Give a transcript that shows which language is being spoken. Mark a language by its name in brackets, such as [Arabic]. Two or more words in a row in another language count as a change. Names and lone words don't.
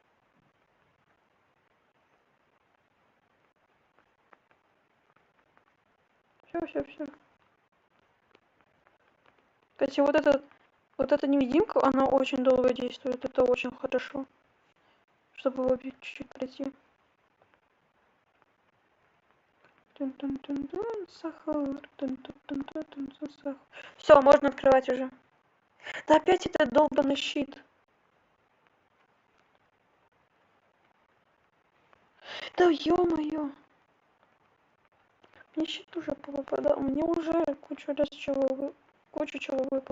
[Russian] Все. Кстати, вот эта невидимка, она очень долго действует, это очень хорошо. Чтобы его чуть-чуть пройти. Тун-тун-тун-тун, сахар, тун-тун-тун-тун, сахар. Все, можно открывать уже. Да опять этот долбанный щит. Да ё-моё. Мне щит уже попадал. Мне уже кучу чего выпало.